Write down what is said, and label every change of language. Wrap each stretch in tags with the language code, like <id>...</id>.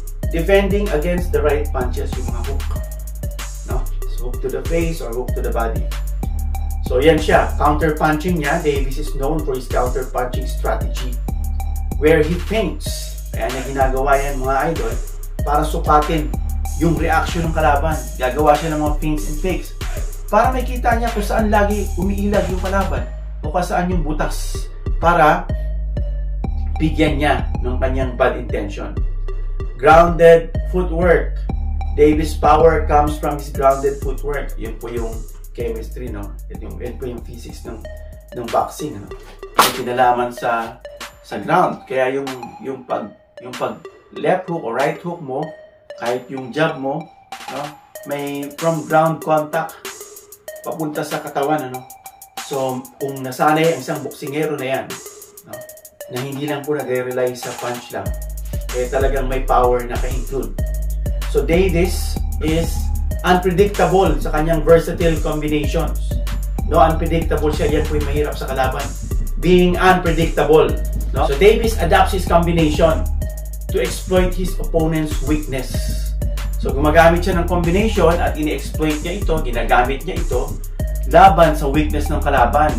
<en>Defending against the right punches,</en> <tl>yung mga hook, no?</tl> <en>So, hook to the face or hook to the body. So,</en> <tl>yan siya.</tl> <en>Counter-punching niya. Davis is known for his counter-punching strategy, where he feints.</en> <tl>Kaya niya ginagawa yan, mga idol, para sukatin yung reaction ng kalaban. Gagawa siya ng mga feints and fakes para makita niya kung saan lagi umiilag yung kalaban o kung saan yung butas, para bigyan niya ng kanyang bad intention.</tl> <en>Grounded footwork. Davis' power comes from his grounded footwork.</en> <tl>Yun po yung chemistry, no? Yun po yung physics ng boxing, no? May kinalaman sa ground. Kaya yung pag left hook o right hook mo, kahit yung jab mo, no? May from ground contact papunta sa katawan, ano? So, kung nasanay ang isang boksingero na yan, no, na hindi lang po nagre-rely sa punch lang, eh talagang may power na ka-include.</tl> <en>So, Davis is unpredictable sa kanyang versatile combinations.</en> <tl>No, unpredictable siya. Yan po yung mahirap sa kalaban.</tl> <en>Being unpredictable. No? So, Davis adapts his combination to exploit his opponent's weakness.</en> <tl>So, gumagamit siya ng combination at ini-exploit niya ito, ginagamit niya ito laban sa weakness ng kalaban.</tl>